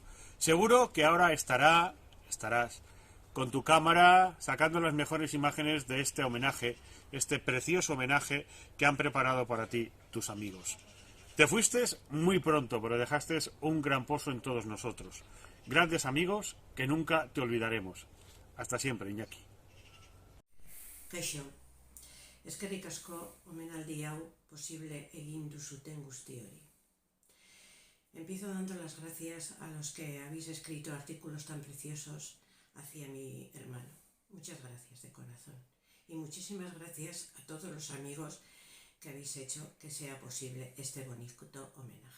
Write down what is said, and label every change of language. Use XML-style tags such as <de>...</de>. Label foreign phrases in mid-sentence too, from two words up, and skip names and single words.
<es>Seguro que ahora estarás con tu cámara sacando las mejores imágenes de este homenaje, este precioso homenaje que han preparado para ti tus amigos. Te fuiste muy pronto, pero dejaste un gran pozo en todos nosotros. Grandes amigos que nunca te olvidaremos. Hasta siempre, Iñaki.</es> <eu>Kaixo, eskerrik asko omenaldi hau posible egin duzuten guzti hori.</eu> <es>Empiezo dando las gracias a los que habéis escrito artículos tan preciosos hacia mi hermano. Muchas gracias de corazón. Y muchísimas gracias a todos los amigos que habéis hecho que sea posible este bonito homenaje.</es>